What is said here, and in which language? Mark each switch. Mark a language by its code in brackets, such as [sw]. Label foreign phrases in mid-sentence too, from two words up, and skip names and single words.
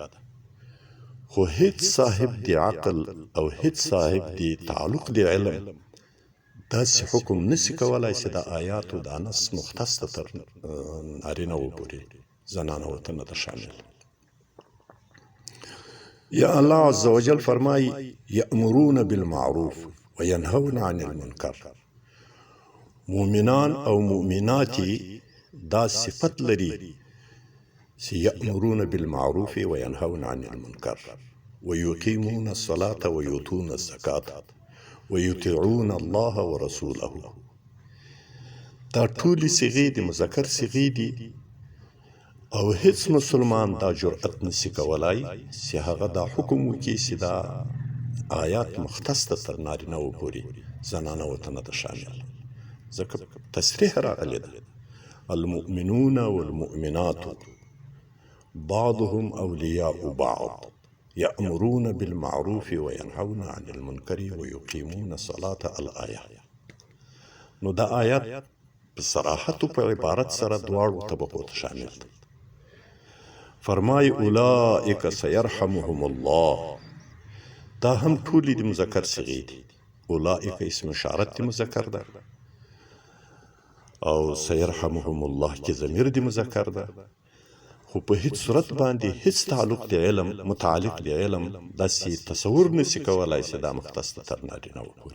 [ps] خو هیڅ صاحب د عقل او هیڅ صاحب د تعلق د علم داسې حکم نسی کولای چې د آیاتو دا نص مختص ته تر نارینه و پورې زنانه ورته نه ده شامل. یا الله [ar] عز وجل [ps] فرمایي [ar] یأمرون بالمعروف وینهون عن المنکر. [ps] مؤمنان او مؤمناتي دا صفت لري چې [ar] یأمرون بالمعروف وینهون عن المنکر ويقيمون الصلاة ويؤتون الزکاة ويطيعون الله ورسوله. [ps] دا ټولې صيغې د مذکر صيغې دي او هیڅ مسلمان دا جرأت نسی کولای چې هغه دا حکم وکړي چې دا آیات مختص ته تر نارینه و پورې زنانه ورته نه ده شامل. ځکه تصریح راغلی ده [ar] المؤمنون والمؤمنات بعضهم اولیاء بعض یأمرون بالمعروف وینهون عن المنکر ویقیمون الصلاة الآیه. [ps] نو دا آیات په صراحت او په عبارت سره دواړو طبقو ته شامل ده. فرمای [ar] اولئک سیرحمهم الله. [ps] دا هم ټولې د مذکر صیغې دي. اولئک اسم اشارت د مذکر ده او [ar] سیرحمهم الله [ps] کې ضمیر د مذکر ده، خو په هیڅ صورت باندې هیڅ تعلق د علم متعلق د علم داسې تصور نسی کولای چې دا مختص تر نارینه و پورې.